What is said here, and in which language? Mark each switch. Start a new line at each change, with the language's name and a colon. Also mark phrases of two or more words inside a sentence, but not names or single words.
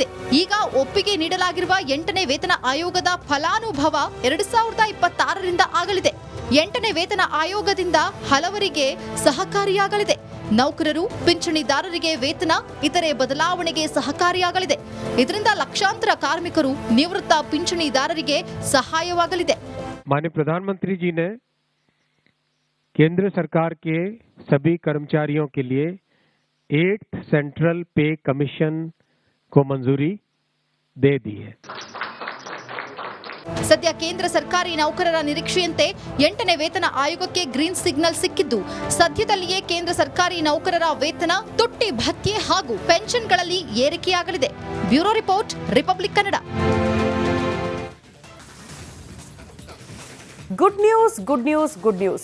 Kannada: ಈಗ ಒಪ್ಪಿಗೆ ನೀಡಲಾಗಿರುವ 8ನೇ ವೇತನ ಆಯೋಗದ ಫಲಾನುಭವ 2026ರಿಂದ ಆಗಲಿದೆ. 8ನೇ ವೇತನ ಆಯೋಗದಿಂದ ಹಲವರಿಗೆ ಸಹಕಾರಿಯಾಗಲಿದೆ. ನೌಕರರು, ಪಿಂಚಣಿದಾರರಿಗೆ ವೇತನ, ಇತರೆ ಬದಲಾವಣೆಗೆ ಸಹಕಾರಿಯಾಗಲಿದೆ. ಇದರಿಂದ ಲಕ್ಷಾಂತರ ಕಾರ್ಮಿಕರು, ನಿವೃತ್ತ ಪಿಂಚಣಿದಾರರಿಗೆ ಸಹಾಯವಾಗಲಿದೆ.
Hindi: माननीय प्रधानमंत्री जी ने केंद्र सरकार के सभी कर्मचारियों के लिए 8th
English: central pay commission
Hindi: को मंजूरी दे दी है.
Kannada: ಸದ್ಯ ಕೇಂದ್ರ ಸರ್ಕಾರಿ ನೌಕರರ ನಿರೀಕ್ಷೆಯಂತೆ 8ನೇ ವೇತನ ಆಯೋಗಕ್ಕೆ
English: green signal
Kannada: ಸಿಕ್ಕಿದ್ದು, ಸದ್ಯದಲ್ಲಿಯೇ ಕೇಂದ್ರ ಸರ್ಕಾರಿ ನೌಕರರ ವೇತನ, ತುಟ್ಟಿ ಭತ್ಯೆ ಹಾಗೂ ಪೆನ್ಷನ್ಗಳಲ್ಲಿ ಏರಿಕೆಯಾಗಲಿದೆ.
English: bureau report,
Kannada: ರಿಪಬ್ಲಿಕ್ ಕನ್ನಡ.
English: good news good news good news.